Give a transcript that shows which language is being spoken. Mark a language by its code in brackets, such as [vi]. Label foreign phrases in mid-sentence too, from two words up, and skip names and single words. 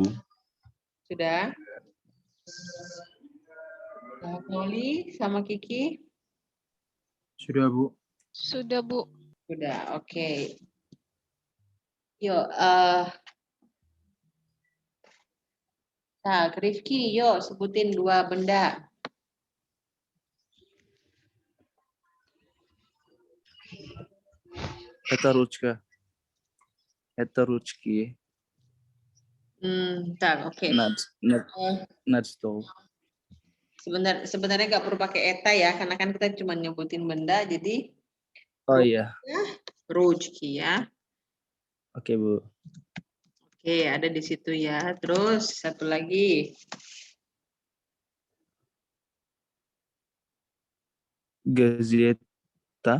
[id] Sudah? Noli sama Kiki? Sudah, Bu. Sudah, Bu. Sudah, oke. Yuk, nah, Rifki, yuk sebutin 2 benda. [ru] Это ручка. Это ручки. [id] Tak, oke. [ru] Над стол. [id] Sebenarnya nggak perlu pakai eta ya, karena kan kita cuma nyebutin benda, jadi Oh iya. [ru] rujki ya. [id] Oke, Bu. Oke, ada di situ ya. Terus satu lagi. [ru] Gazeta.